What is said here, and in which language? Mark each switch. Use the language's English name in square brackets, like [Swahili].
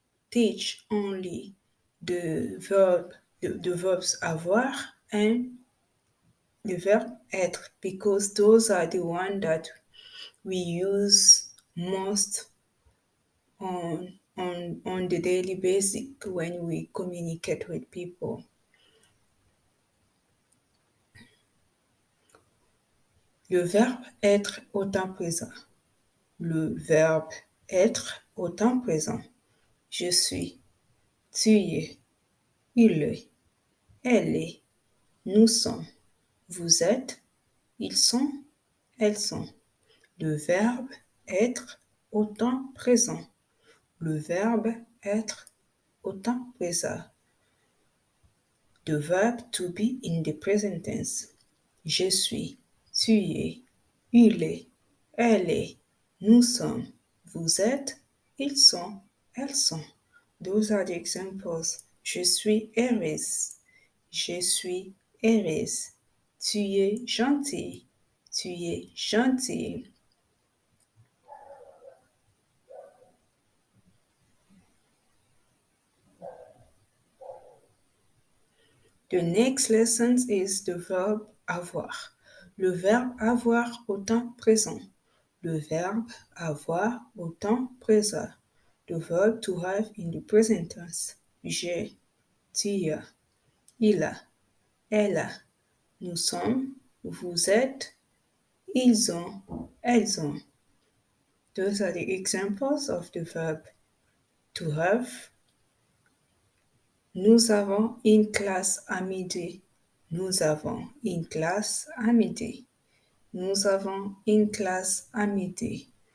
[English] teach only the verbs avoir and the verb être because those are the ones that we use most on the daily basis when we communicate with people. [French] Le verbe être au temps présent. Le verbe être au temps présent. Je suis, tu es, il est, elle est, nous sommes, vous êtes, ils sont, elles sont. Le verbe être au temps présent. Le verbe être au temps présent. [English] The verb to be in the present tense. [French] Je suis, tu es, il est, elle est, nous sommes, vous êtes, ils sont, elles sont. [English] Those are the examples. Je suis heureuse. [French] Je suis heureuse. Tu es gentil. Tu es gentil. [English] The next lesson is the verb avoir. [French] Le verbe avoir au temps présent. Le verbe avoir au temps présent. [English] The verb to have in the present tense. [French] J'ai, tu as, il a, elle a, nous sommes, vous êtes, ils ont, elles ont. [English] Those are the examples of the verb to have. [French] Nous avons une classe à midi. Nous avons une classe à midi. Nous avons une classe à midi.